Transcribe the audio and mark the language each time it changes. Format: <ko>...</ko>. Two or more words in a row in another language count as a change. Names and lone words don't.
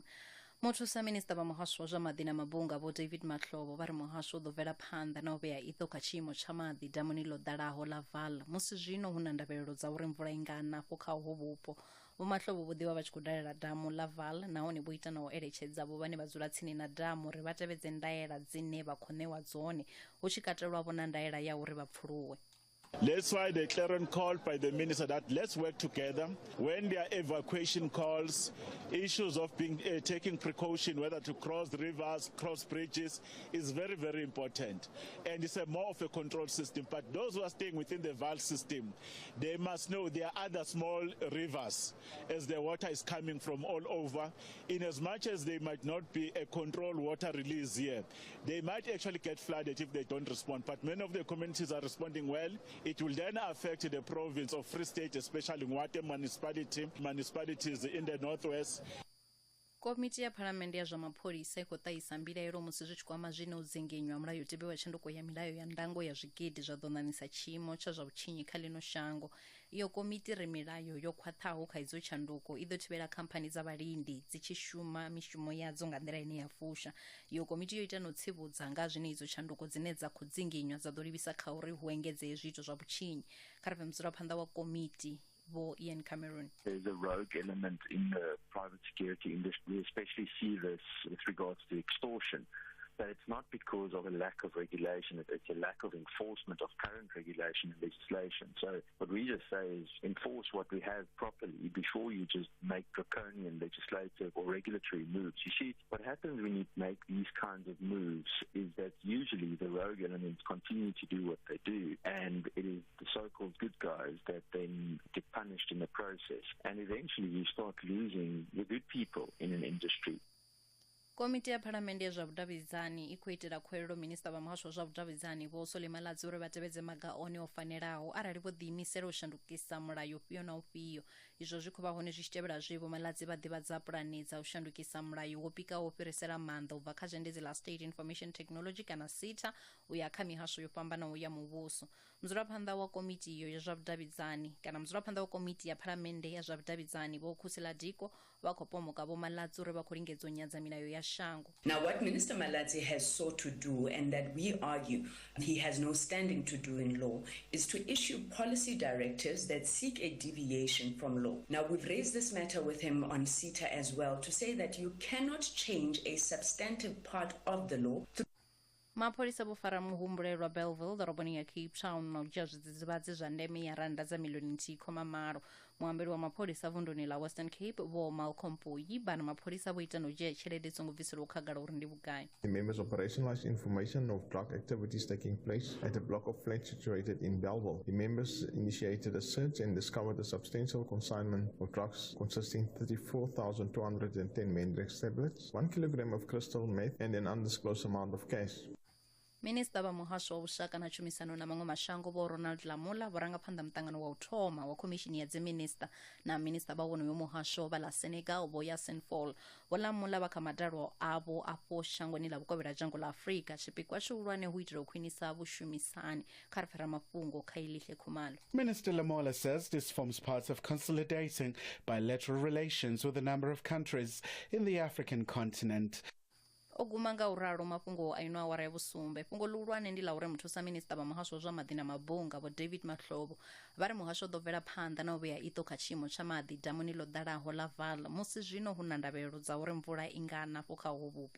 <ve>Muthusa minista vha muhasho wa zwa maḓi na mabunga vho David Mahlobo vha ri muhasho u ḓo bvela phanḓa na u vhea iṱo kha tshiimo tsha maḓi damuni ḽo ḓalaho la Vaal musi zwino hu na ndavhelelo dza uri mvula i nga na afho kha hovho vhupo. Vho Mahlobo vho ḓivha vha tshi khou dalela damu la Vaal nahone vho ita na u eletshedza vho vhane vha dzula tsini na damu uri vha tevhedze ndaela dzine vha khou ṋewa dzone hu tshi katelwa vho na ndaela ya uri vha pfuluwe.</ve> <en>That's why the clarion call by the minister that let's work together when there are evacuation calls, issues of taking precaution whether to cross rivers, cross bridges is very, very important. And it's more of a control system. But those who are staying within the Vaal system, they must know there are other small rivers as the water is coming from all over. In as much as they might not be a controlled water release here, they might actually get flooded if they don't respond. But many of the communities are responding well. It will then affect the province of Free State, especially Ngwate municipalities in the northwest.</en> <ve>Komiti ya Phalamende ya zwa mapholisa ikho ṱahisa mbilaelo musi zwi tshi kwama zwine u dzinginywa mulayotibe wa tshanduko ya milayo ya ndango ya zwigidi zwa ḓo ṋaṋisa tshiimo tsha zwa vhutshinyi kha ḽino shango. Iyo komiti ri milayo yo khwaṱhaho kha idzo tshanduko i ḓo thivhela khamphani dza vhalindi dzi tshi shuma mishumo yadzo nga nḓila ine ya fusha. Iyo komiti yo ita no tsivhudza nga zwine idzo tshanduko dzine dza khou dzinginywa dza ḓo livhisa kha uri hu engedzee zwiito zwa vhutshinyi. Kha ri pfhe mudzulaphanḓa wa komiti Vho Ian Cameron.</ve> <en>There's a rogue element in the private security industry. We especially see this with regards to extortion. But it's not because of a lack of regulation, it's a lack of enforcement of current regulation and legislation. So what we just say is enforce what we have properly before you just make draconian legislative or regulatory moves. You see, what happens when you make these kinds of moves is that usually the rogue elements continue to do what they do, and it is the so-called good guys that then get punished in the process. And eventually you start losing the good people in an industry.</en> <ve>Komiti ya Phalamende ya zwa vhudavhidzani i khou itela khuwelelo minista vha muhasho wa zwa vhudavhidzani Vho Solimaladzi uri vha tevhedze maga one o fanelaho arali vho ḓiimisela u shandukisa mulayo ufhio na ufhio. Izwo zwi khou vha hone zwi tshi tevhela zwe Vho Maladzi vha ḓivhadza pulani dza u shandukisa mulayo wo pikaho u fhirisela maanḓa u bva kha zhendedzi ḽa</ve> <en>State Information Technology</en> <ve>kana SITA u ya kha mihasho yo fhambanaho ya muvhuso. Mudzulaphanḓa wa komiti iyo ya zwa vhudavhidzani kana mudzulaphanḓa wa komiti ya Phalamende ya zwa vhudavhidzani Vho Khusila Diko vha khou pomoka Vho Maladzi uri vha khou lingedza u nyadza milayo ya shango.</ve> <en>Now, what Minister Maladzi has sought to do, and that we argue he has no standing to do in law, is to issue policy directives that seek a deviation from law. Now, we've raised this matter with him on SITA as well to say that you cannot change a substantive part of the law.</en> <ve>Mapholisa vho fara muhumbulelwa Bellville ḓoroboni ya Cape Town na u dzhia zwidzidzivhadzi zwa ndeme ya randa dza miḽioni nthihi khoma malo. Muambeli wa mapholisa vunḓuni ḽa Western Cape Vho Malcolm Poyi vha na mapholisa vho ita na u dzhia tshelede songo bviselwa khagala uri ndi vhugai.</ve> <en>The members operationalized information of drug activities taking place at a block of flats situated in Bellville. The members initiated a search and discovered a substantial consignment of drugs consisting 34,210 Mendrex tablets, 1 kilogram of crystal meth, and an undisclosed amount of cash.</en> <ve>Minista vha muhasho wa vhushaka na tshumisano na maṅwe mashango Vho Ronald Lamola vharangaphanḓa muṱangano wa u thoma wa khomishini ya dziminista na minista vha wonoyo muhasho vha ḽa Senegal Vho Yasin Fall. Vho Lamola vha kha madalo avho afho shangoni ḽa vhukovhela dzhango ḽa Afrika tshipikwa tshihulwane hu itela u khwinisa vhushumisani kha ri fhira mafhungo kha Ilihle Khumalo.</ve> <en>Minister Lamola says this forms part of consolidating bilateral relations with a number of countries in the African continent.</en> <ve>O guma nga uralo mafhungo a ino awara ya vhusumbe. Fhungo ḽihulwane ndi ḽa uri muthusa minista vha muhasho wa zwa maḓi na mabunga Vho David Mahlobo vha ri muhasho ḓo bvela phanḓa na u vhea iṱo kha tshiimo tsha maḓi damuni ḽo ḓalaho ḽa Val musi zwino hu na ndavhelelo dza uri mvula i nga na afho kha hovho vhupo.</ve>